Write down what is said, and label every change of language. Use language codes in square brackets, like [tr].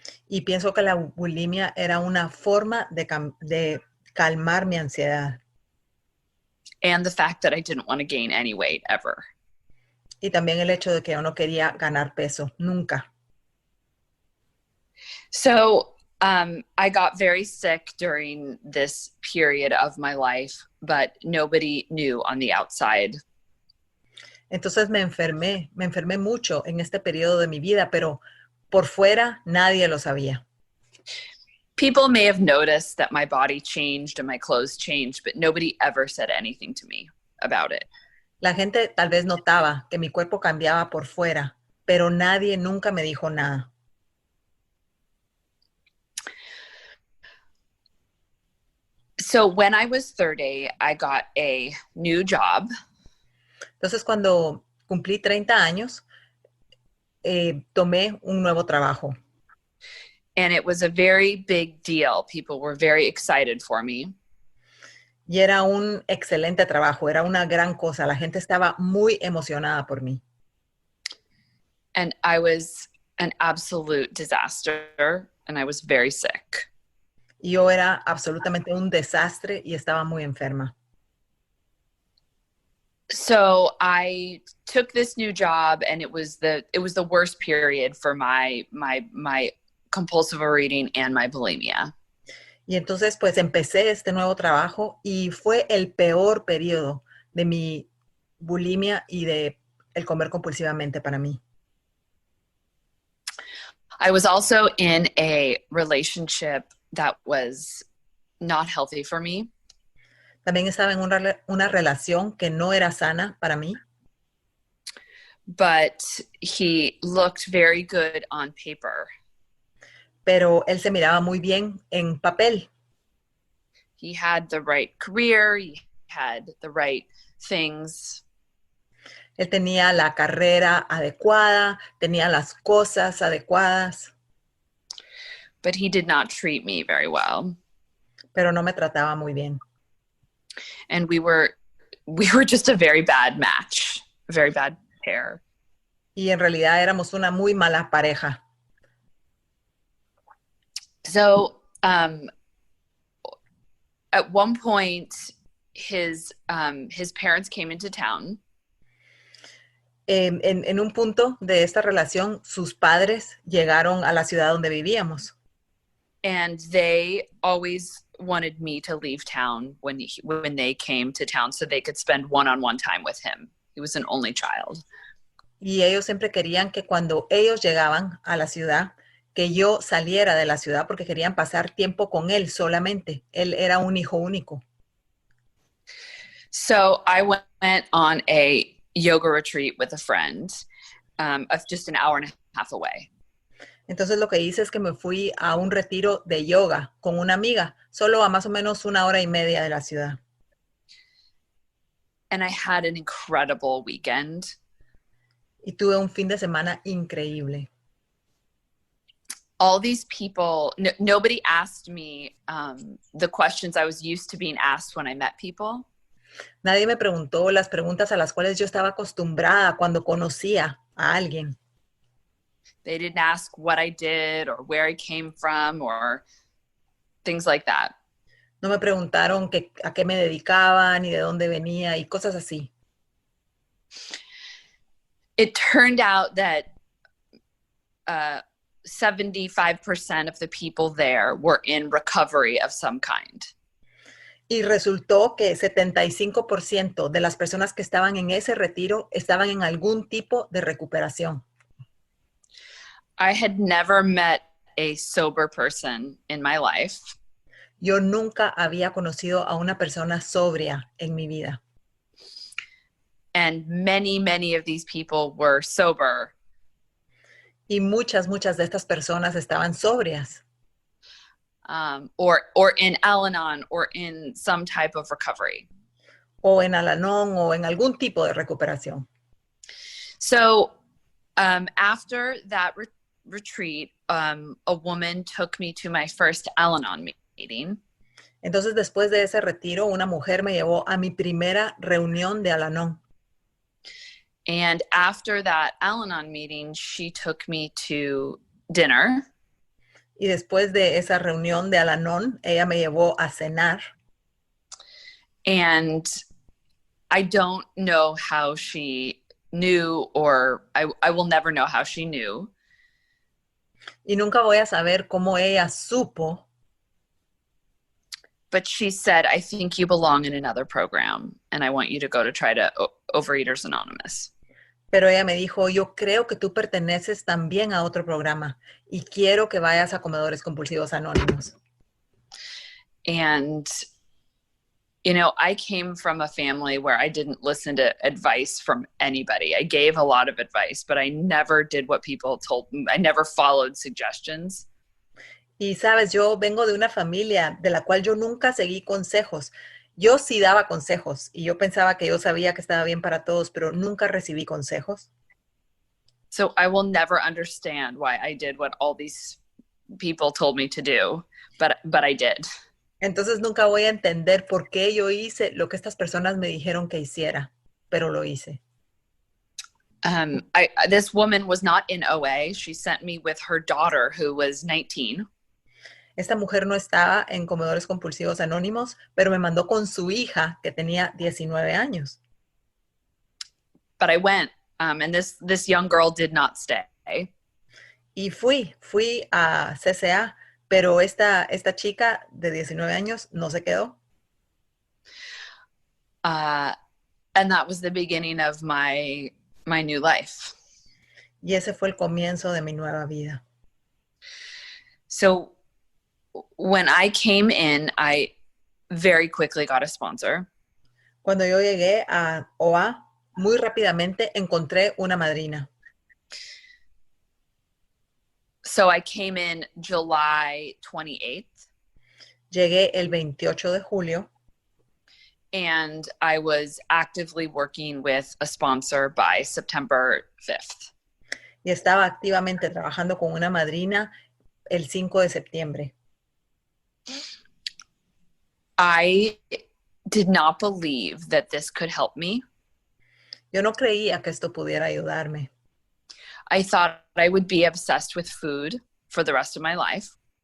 [es] Y pienso que la bulimia era una forma de calmar mi ansiedad. [en] And the fact that I didn't want to gain any weight ever. [es] Y también el hecho de que yo no quería ganar peso, nunca. [en] So I got very sick during this period of my life, but nobody knew on the outside. [es] Entonces me enfermé mucho en este periodo de mi vida, pero por fuera nadie lo sabía. [en] People may have noticed that my body changed and my clothes changed, but nobody ever said anything to me about it. [es] La gente tal vez notaba que mi cuerpo cambiaba por fuera, pero nadie nunca me dijo nada. [en] So when I was 30, I got a new job. [es] Entonces, cuando cumplí 30 años, tomé un nuevo trabajo. [en] And it was a very big deal. People were very excited for me. [es] Y era un excelente trabajo, era una gran cosa. La gente estaba muy emocionada por mí. [en] And I was an absolute disaster, and I was very sick. [es] Y yo era absolutamente un desastre y estaba muy enferma. [en] So I took this new job, and it was the worst period for my compulsive overeating and my bulimia. [es] Y entonces pues empecé este nuevo trabajo y fue el peor periodo de mi bulimia y de el comer compulsivamente para mí. [en] I was also in a relationship that was not healthy for me. [es] También estaba en una relación que no era sana para mí, [en] but he looked very good on paper. [es] pero él se miraba muy bien en papel. [en] He had the right career, he had the right things. [es] Él tenía la carrera adecuada, tenía las cosas adecuadas, [en] But he did not treat me very well. [es] pero no me trataba muy bien. [en] And we were just a very bad match, a very bad pair. [es] Y en realidad éramos una muy mala pareja. [en] So at one point, his parents came into town. [es] En un punto de esta relación, sus padres llegaron a la ciudad donde vivíamos. [en] And they always wanted me to leave town when they came to town so they could spend one-on-one time with him. He was an only child. [es] Y ellos siempre querían que cuando ellos llegaban a la ciudad, que yo saliera de la ciudad porque querían pasar tiempo con él solamente. Él era un hijo único. [en] So I went on a yoga retreat with a friend of just an hour and a half away. [es] Entonces lo que hice es que me fui a un retiro de yoga con una amiga, solo a más o menos 1 hora y media de la ciudad. [en] And I had an incredible weekend. [es] Y tuve un fin de semana increíble. [en] All these people, nobody asked me the questions I was used to being asked when I met people. [es] Nadie me preguntó las preguntas a las cuales yo estaba acostumbrada cuando conocía a alguien. [en] They didn't ask what I did or where I came from or things like that. [es] No me preguntaron a qué me dedicaba, ni de dónde venía y cosas así. [en] It turned out that 75% of the people there were in recovery of some kind. [es] Y resultó que 75% de las personas que estaban en ese retiro estaban en algún tipo de recuperación. [en] I had never met a sober person in my life. [es] Yo nunca había conocido a una persona sobria en mi vida. [en] And many of these people were sober. [es] Y muchas de estas personas estaban sobrias. [en] Or in Al-Anon or in some type of recovery. [es] O en Al-Anon o en algún tipo de recuperación. [en] So after that retreat, a woman took me to my first Al-Anon meeting. [es] Entonces, después de ese retiro, una mujer me llevó a mi primera reunión de Al-Anon. [en] And after that Al-Anon meeting, she took me to dinner. [es] Y después de esa reunión de Al-Anon, ella me llevó a cenar. [en] And I don't know how she knew, or I will never know how she knew. [es] Y nunca voy a saber cómo ella supo. [en] But she said, I think you belong in another program, and I want you to go to try to Overeaters Anonymous. [es] Pero ella me dijo, yo creo que tú perteneces también a otro programa y quiero que vayas a Comedores Compulsivos Anónimos. [en] And, you know, I came from a family where I didn't listen to advice from anybody. I gave a lot of advice, but I never did what people told me. I never followed suggestions. [es] Y sabes, yo vengo de una familia de la cual yo nunca seguí consejos. Yo sí daba consejos y yo pensaba que yo sabía que estaba bien para todos, pero nunca recibí consejos. [en] So I will never understand why I did what all these people told me to do, but I did. [es] Entonces nunca voy a entender por qué yo hice lo que estas personas me dijeron que hiciera, pero lo hice. [en] This woman was not in OA. She sent me with her daughter, who was 19. [es] Esta mujer no estaba en Comedores Compulsivos Anónimos, pero me mandó con su hija que tenía 19 años. [en] But I went, and this young girl did not stay. [es] Y fui a CCA, Pero esta chica de 19 años no se quedó. [en] And that was the beginning of my new life. [es] Y ese fue el comienzo de mi nueva vida. [en] So when I came in, I very quickly got a sponsor. [es] Cuando yo llegué a OA, muy rápidamente encontré una madrina. [en] So I came in July 28th. [es] Llegué el 28 de julio. [en] And I was actively working with a sponsor by September 5th. [es] Y estaba activamente trabajando con una madrina el 5 de septiembre. [en] I did not believe that this could help me. [es] Yo no creía que esto pudiera ayudarme. [en] I thought I would be obsessed with food for the rest of my life.